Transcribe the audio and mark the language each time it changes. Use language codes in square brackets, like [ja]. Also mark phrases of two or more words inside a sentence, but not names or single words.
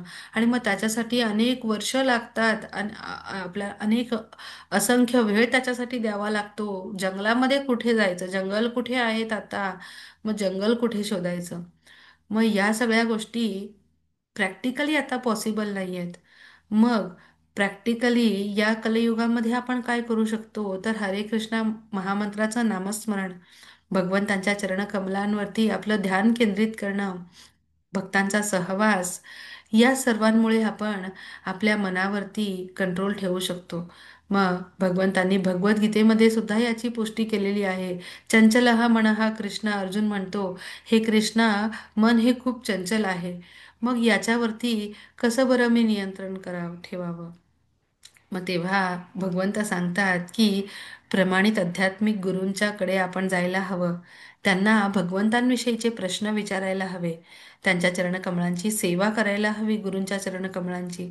[mr] आणि मग त्याच्यासाठी अनेक वर्ष लागतात आणि आपल्या अनेक असंख्य वेळ त्याच्यासाठी द्यावा लागतो. जंगलामध्ये कुठे जायचं, जंगल कुठे आहेत आता, मग जंगल कुठे शोधायचं. मग या सगळ्या गोष्टी प्रॅक्टिकली आता पॉसिबल नाही आहेत. मग प्रॅक्टिकली या कलियुगामध्ये आपण काय करू शकतो, तर हरे कृष्णा महामंत्राचं नामस्मरण, भगवंतांच्या चरणकमलांवरती आपलं ध्यान केंद्रित करणं, भक्तांचा सहवास, या सर्वांमुळे आपण आपल्या मनावरती कंट्रोल ठेवू शकतो. मग भगवंतांनी भगवद्गीतेमध्ये सुद्धा याची पुष्टी केलेली आहे. [sa] चंचलः मनः कृष्ण, [mr] अर्जुन म्हणतो, हे कृष्णा, मन हे खूप चंचल आहे. मग याच्यावरती कसं बरं मी नियंत्रण ठेवावं. मग तेव्हा भगवंत सांगतात की प्रमाणित आध्यात्मिक गुरूंच्याकडे आपण जायला हवं. त्यांना भगवंतांविषयीचे प्रश्न विचारायला हवे, त्यांच्या चरणकमळांची सेवा करायला हवी, गुरूंच्या चरणकमळांची.